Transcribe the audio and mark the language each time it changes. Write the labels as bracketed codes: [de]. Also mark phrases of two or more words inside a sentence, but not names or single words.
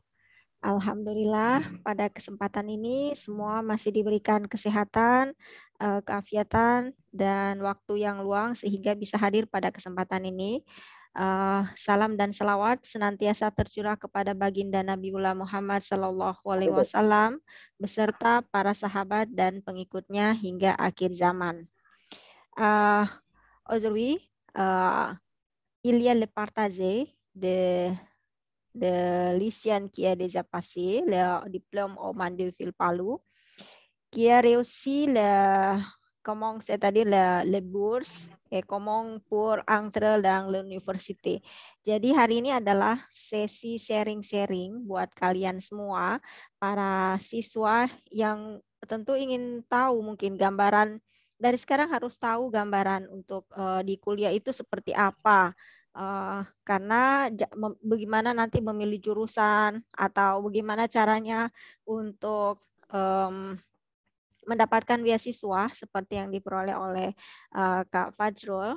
[id] Alhamdulillah, pada kesempatan ini semua masih diberikan kesehatan, keafiatan, dan waktu yang luang sehingga bisa hadir pada kesempatan ini. Salam dan selawat senantiasa tercurah kepada baginda Nabiullah Muhammad [ar] Sallallahu Alaihi Wasallam [id] beserta para sahabat dan pengikutnya hingga akhir zaman. [fr] Aujourd'hui, il y a le partage de lycéenne qui a déjà passé le diplôme au Mandeville Palu, qui a réussi c'est-à-dire les bourses et comment pour entrer dans l'université. [id] Jadi hari ini adalah sesi sharing-sharing buat kalian semua, para siswa yang tentu ingin tahu mungkin gambaran dari sekarang harus tahu gambaran untuk di kuliah itu seperti apa. Karena bagaimana nanti memilih jurusan atau bagaimana caranya untuk mendapatkan beasiswa seperti yang diperoleh oleh Kak Fajrul.